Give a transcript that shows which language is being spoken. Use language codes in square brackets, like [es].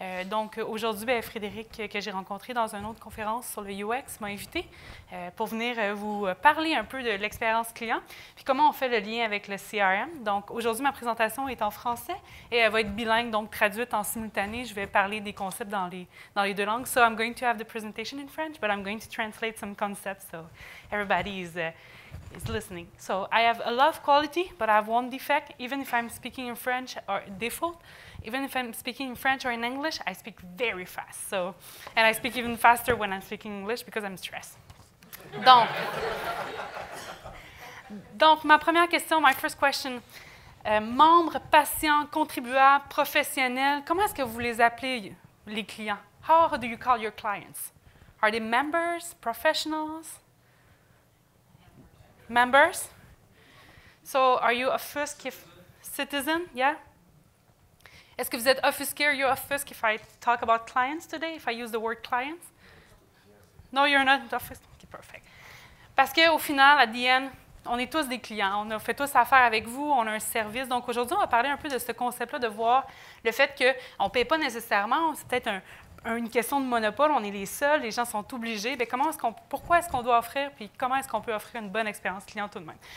[fr] Donc, aujourd'hui, Frédéric, que j'ai rencontré dans une autre conférence sur le UX, m'a invité pour venir vous parler un peu de l'expérience client, puis comment on fait le lien avec le CRM. Donc, aujourd'hui, ma présentation est en français et elle va être bilingue, donc traduite en simultané. Je vais parler des concepts dans les deux langues. [en] So, I'm going to have the presentation in French, but I'm going to translate some concepts so everybody is listening. So I have a lot of quality, but I have one defect. Even if I'm speaking in French or default, even if I'm speaking in French or in English, I speak very fast. So, and I speak even faster when I'm speaking English because I'm stressed. [fr] Donc ma première question, [en] my first question, [fr] membres, patients, contribuables, professionnels, comment est-ce que vous les appelez, les clients? [en] How do you call your clients? Are they members, professionals? Members? So, are you offuscated citizen? Yeah? [fr] Est-ce que vous êtes offusqué [en] or you're offuscated if I talk about clients today, if I use the word clients? No, you're not offuscated? Okay, perfect. [fr] Parce qu'au final, [en] at the end, [fr] on est tous des clients. On a fait tous affaire avec vous, on a un service. Donc, aujourd'hui, on va parler un peu de ce concept-là, de voir le fait qu'on ne paye pas nécessairement, c'est peut-être une question de monopole, on est les seuls, les gens sont obligés. Bien, pourquoi est-ce qu'on doit offrir, puis comment est-ce qu'on peut offrir une bonne expérience client tout de même?